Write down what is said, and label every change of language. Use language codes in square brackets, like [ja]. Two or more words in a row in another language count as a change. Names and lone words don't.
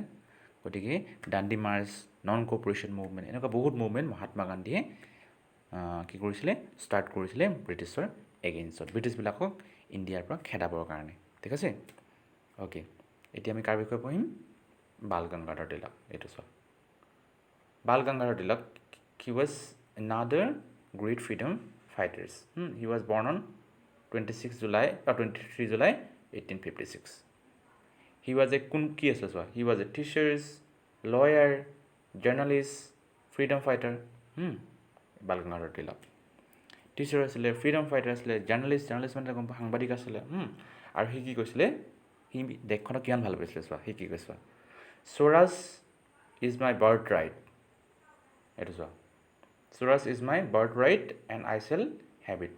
[as] গতিকে দাণ্ডি মাৰ্চ, [en] non cooperation movement, [as] এনেকুৱা বহুত মুভমেণ্ট মহাত্মা গান্ধীয়ে কি কৰিছিলে? ষ্টাৰ্ট কৰিছিলে ব্ৰিটিছৰ এগেইনষ্টত, ব্ৰিটিছবিলাকক ইণ্ডিয়াৰ পৰা খেদাবৰ কাৰণে, ঠিক আছে। অ'কে, এতিয়া আমি কাৰ বিষয়ে পঢ়িম? বাল গংগাধৰ তিলক। এইটো চোৱা, বাল গংগাধৰ তিলক, [en] he was another great freedom fighters. He was born on 23 July 1856. He was a [as] কি আছিলে চোৱা, [en] he was a teacher, lawyer, journalist, freedom fighter. [as] বাল গংগাধৰ তিলক টিচাৰ আছিলে, [en] freedom fighter [as] আছিলে, জাৰ্ণালিষ্ট মানে গম পোৱা সাংবাদিক আছিলে। আৰু সি কি কৈছিলে? সি দেশখনক কিমান ভাল পাইছিলে চোৱা, সি কি কৈছে? [en] Swaraj is my birth right. [as] এইটো চোৱা, [en] Swaraj is my birth right and I shall have it.